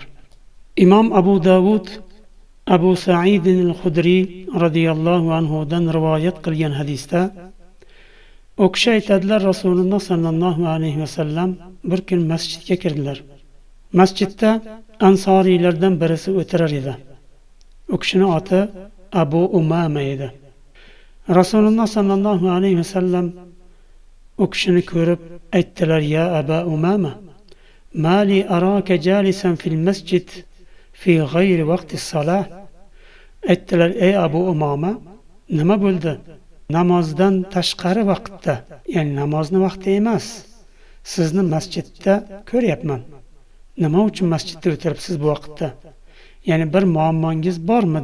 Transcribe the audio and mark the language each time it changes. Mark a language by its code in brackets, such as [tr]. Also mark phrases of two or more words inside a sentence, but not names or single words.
[uz] Imom Abu Davud Abu Sa'id al-Khudri [ar] رضي الله عنه [uz] dan rivoyat qilgan hadisda u kishi aytadilar, Rasululloh [ar] صلى الله عليه وسلم [uz] bir kun masjidga kirdilar. Masjidda ansoriylardan birisi o'tirar edi. U kishining oti Abu Umama edi. Rasululloh [ar] صلى الله عليه وسلم [uz] u kishini ko'rib aytdilar: [ar] "يا أبا أمامة، ما لي أراك جالسا في المسجد في غير وقت الصلاة." [uz] Aytdilar: "Ey Abu Umama, nima bo'ldi? Namozdan tashqari vaqtda, ya'ni namozni vaqti emas, sizni masjidda ko'ryapman. Nima uchun masjidda o'tiribsiz bu vaqtda? Ya'ni bir muammongiz bormi?"